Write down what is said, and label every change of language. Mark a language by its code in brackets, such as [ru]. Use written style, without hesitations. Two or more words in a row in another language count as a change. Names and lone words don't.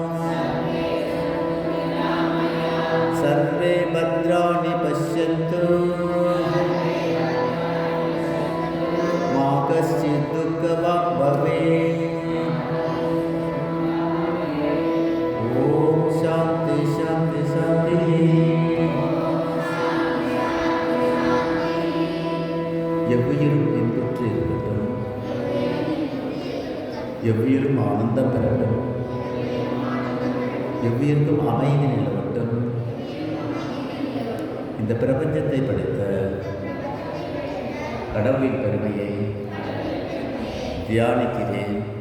[sa] सर्वे भद्राणि पश्यन्तु मा कश्चित् दुःखभाग् भवेत्। ॐ शान्ति शान्ति शान्ति. [ta] எவ்வுயிரும் இன்புற்று இருக்கட்டும், எவ்வுயிரும் ஆனந்தம் பெறட்டும், எவ்வுயிருக்கும் அமைதி நிலவட்டும். இந்த பிரபஞ்சத்தை படைத்த கடவுளின் பெருமையை தியானிக்கிறேன்.